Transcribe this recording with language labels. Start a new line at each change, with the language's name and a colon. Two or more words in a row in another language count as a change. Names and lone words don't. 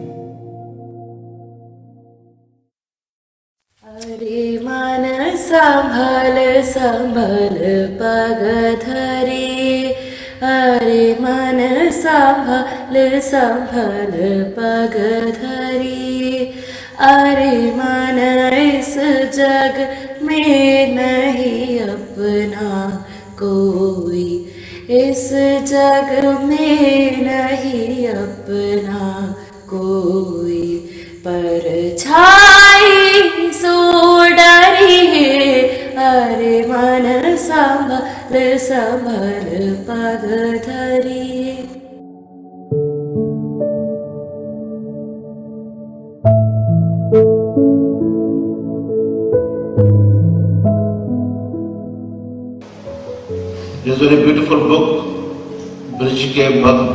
Braj: अरे मन संभल संभल पग धरी अरे मन संभल संभल पग धरी अरे मन इस जग में नहीं अपना कोई इस जग में नहीं अपना कोई परछाई सो डरी है अरे मन संभल संभल पग धरी
English: This is a very beautiful book, Brij Ke Bhakt.